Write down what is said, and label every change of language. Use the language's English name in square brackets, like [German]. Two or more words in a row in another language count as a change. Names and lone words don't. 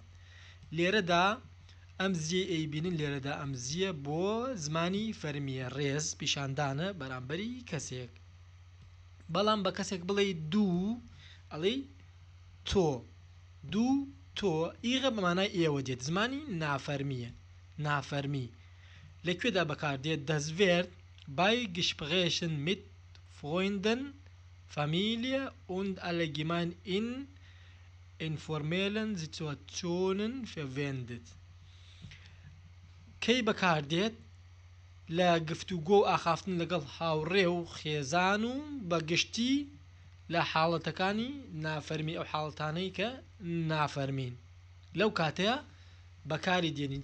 [Central Kurdish] لێرەدا ئەم زیە ئەیبینن، لێرەدا ئەم زیە بۆ زمانی فەرمیە، ڕێز پیشاندانە بەرامبەری کەسێک. بەڵام بە کەسێک بڵێ دوو، ئەڵێ تۆ، دوو تۆ، ئیغە بەمانای ئێوە دێت، زمانی نافەرمیە، نافەرمی. لەکوێدا بەکاردێت؟ [German] das wird bei Gesprächen mit Freunden, Familie und allgemein in informellen Situationen verwendet. [Central Kurdish] کەی بەکاردێت؟ لە گفتوگۆ و ئاخافتن لەگەڵ هاوڕێ و خێزان و بەگشتی لە حاڵەتەکانی نافەرمی، ئەو حاڵەتانەی کە نافەرمین لەو کاتەیە بەکاری دێنین.